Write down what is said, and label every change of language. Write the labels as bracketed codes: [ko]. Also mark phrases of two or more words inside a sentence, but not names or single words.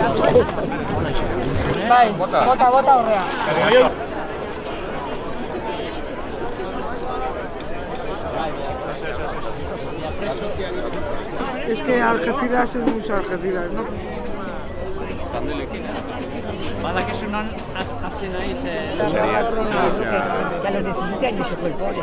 [eu] Bai, bota horrea. [es] Es que Algeciras es mucho Algeciras, ¿no? [eu] Badakizunan hasi naiz... [es] Que a los 17 años se fue el pobre.